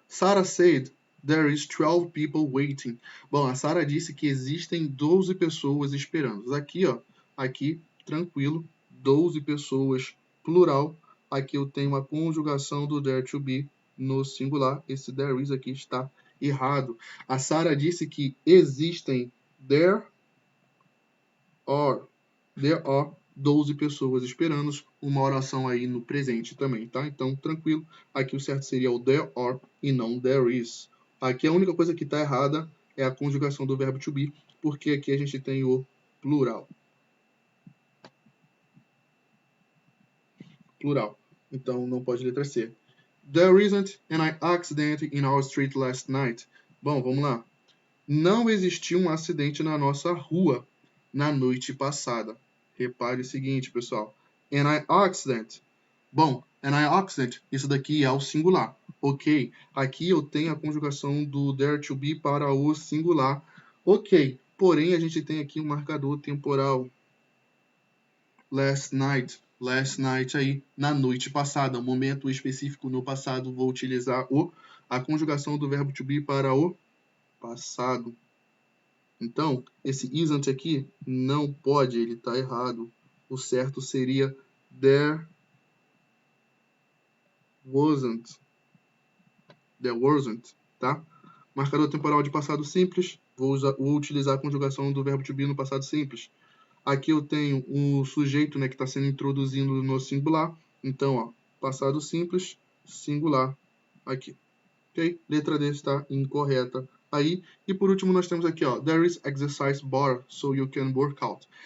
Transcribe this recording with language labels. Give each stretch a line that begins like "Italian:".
English: Sarah said there is 12 people waiting.
Portuguese: Bom, a Sarah disse que existem 12 pessoas esperando. Aqui, ó. Aqui, tranquilo. 12 pessoas, plural. Aqui eu tenho uma conjugação do there to be no singular. Esse there is aqui está errado. A Sarah disse que existem there There are 12 pessoas esperando, uma oração aí no presente também, tá? Então, tranquilo. Aqui o certo seria o there are e não there is. Aqui a única coisa que está errada é a conjugação do verbo to be, porque aqui a gente tem o plural. Plural. Então, não pode letra C.
English: There isn't an accident in our street last night.
Portuguese: Bom, vamos lá. Não existiu um acidente na nossa rua na noite passada. Repare o seguinte, pessoal. An accident. Bom, an accident, isso daqui é o singular. Ok. Aqui eu tenho a conjugação do there to be para o singular. Ok. Porém, a gente tem aqui um marcador temporal. Last night. Last night aí, na noite passada. Um momento específico no passado, vou utilizar a conjugação do verbo to be para o passado. Então, esse isn't aqui não pode, ele está errado. O certo seria there wasn't. There wasn't, tá? Marcador temporal de passado simples. Vou utilizar a conjugação do verbo to be no passado simples. Aqui eu tenho um sujeito, né, que está sendo introduzido no singular. Então, ó, passado simples, singular. Aqui. Ok? Letra D está incorreta aí. E por último nós temos aqui, ó,
English: there is exercise bar, so you can work out.